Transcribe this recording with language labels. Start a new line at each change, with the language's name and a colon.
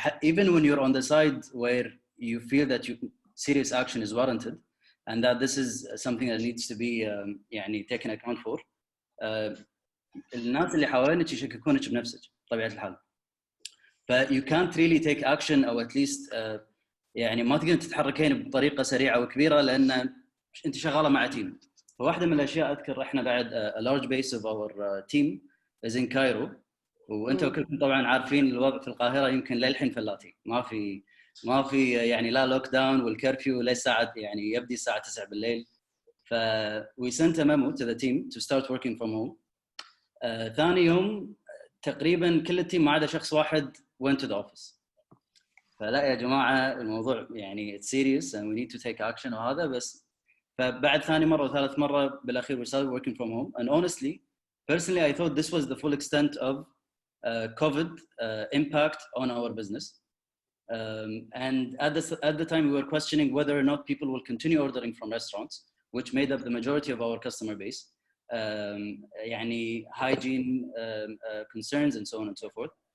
English: Even when you're on the side where you feel that serious action is warranted and that this is something that needs to be taken account for,
Arabic: الناس اللي حوالينك يشككونك بنفسك بطبيعة الحال.
English: You can't really take action or at least
Arabic: يعني ما تقدرين تتحركين بطريقة سريعة وكبيرة لأن أنت شغالة مع تيم. فواحدة من الأشياء أذكر إحنا بعد
English: a large base of our team is in Cairo.
Arabic: وانتم كلكم طبعا عارفين الوضع في القاهره يمكن للحين فلاتي، ما في يعني لا لوك داون والكرفيو للساعه يعني يبدي الساعه 9 بالليل.
English: ف we sent a memo to the team to start working from home.
Arabic: ثاني يوم تقريبا كل التيم ما عدا شخص واحد
English: went to the office.
Arabic: فلا يا جماعه الموضوع يعني
English: it's serious and we need to take action
Arabic: وهذا بس. فبعد ثاني مره وثالث مره بالاخير
English: we started working from home and honestly personally I thought this was the full extent of COVID impact on our business, and at the time we were questioning whether or not people will continue ordering from restaurants, which made up the majority of our customer base, يعني hygiene concerns and so on and so forth.